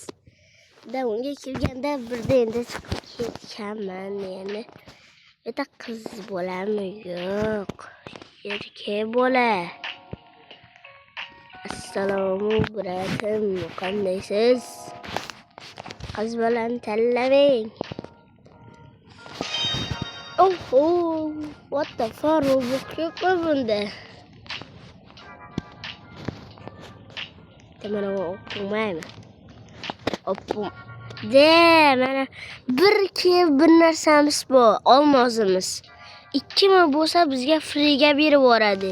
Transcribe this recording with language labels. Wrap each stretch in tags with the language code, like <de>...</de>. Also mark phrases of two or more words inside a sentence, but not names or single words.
<uz>Da unga kirganda birda endi chiqib ketganman men. Eta qiz bolami? Yo'q. Erkak bola. Assalomu alaykum. Qandaysiz? Qiz bolani tanlamang.</uz> <en>Oh, what the fuck?</en> <uz>Robot bunda. Mana o'qimaymi? O'qim. Mana bir narsamiz bor, olmozimiz. 2000 bo'lsa bizga freega berib yuboradi.</uz>